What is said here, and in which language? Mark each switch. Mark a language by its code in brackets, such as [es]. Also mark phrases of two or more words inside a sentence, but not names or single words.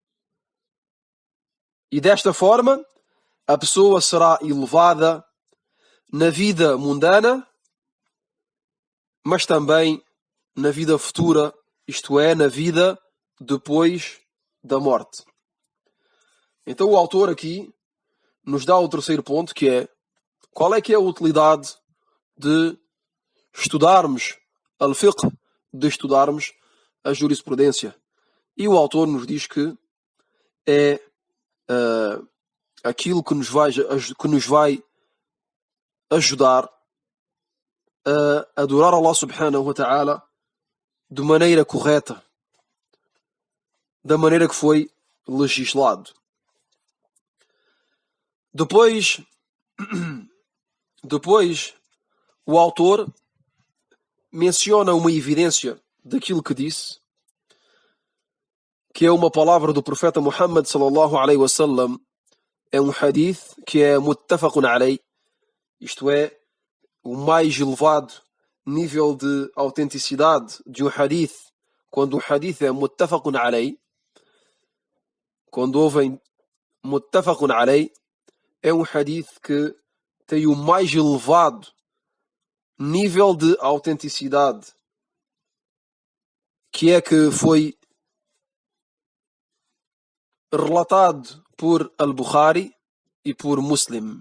[pt] E desta forma, a pessoa será elevada na vida mundana, mas também na vida futura, isto é, na vida depois da morte. Então o autor aqui nos dá o terceiro ponto, que é qual é que é a utilidade de estudarmos al-fiqh, de estudarmos a jurisprudência. E o autor nos diz que é aquilo que nos vai ajudar a adorar Allah [ar] سبحانه وتعالى [pt] de maneira correta, da maneira que foi legislado. Depois o autor menciona uma evidência daquilo que disse, que é uma palavra do profeta Muhammad sallallahu [ar] عليه وسلم, [pt] é um hadith que é [ar] متفق عليه, [pt] isto é, o mais elevado nível de autenticidade de um hadith, quando o hadith é [ar] متفق عليه, [pt] quando ouvem [ar] متفق عليه, [pt] é um hadith que tem o mais elevado nível de autenticidade, que é que foi relatado por Al-Bukhari e por Muslim.